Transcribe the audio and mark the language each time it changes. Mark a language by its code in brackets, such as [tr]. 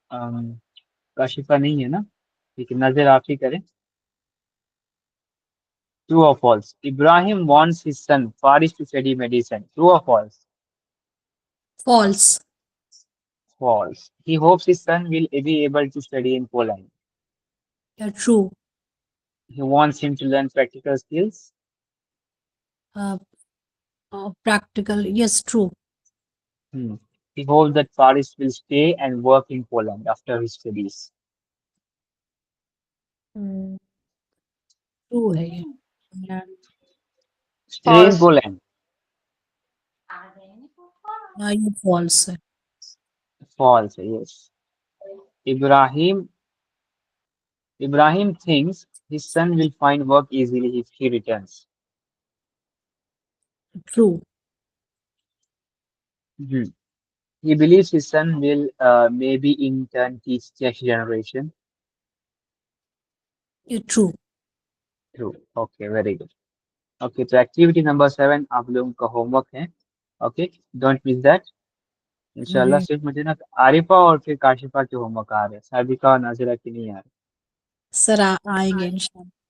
[ur] کاشفہ نہیں ہے نا، لیکن نظر آپ ہی کریں. [en] True or false? Ibrahim wants his son Faris to study medicine. True or false? False. False. He hopes his son will be able to study in Poland. Yeah, true. He wants him to learn practical skills. Practical. Yes, true. He hopes that Faris will stay and work in Poland after his studies. True [ur] ہے یہ. [en] Stay in Poland. [ur] یہ [en] false [ur] ہے. [en] False, yes. Ibrahim thinks his son will find work easily if he returns. True. He believes his son will maybe in turn teach next generation. True. True. Okay, very good. Okay, so activity number 7 [ur] آپ لوگوں کا home work ہے. [en] Okay, don't miss that. [ur] انشاءاللہ صرف مجھے نا عارفہ اور پھر کاشفہ کے ہوم ورک آ رہے ہیں، صادقہ اور ناظرہ کے نہیں آ رہے. سر آئیں گے انشاءاللہ.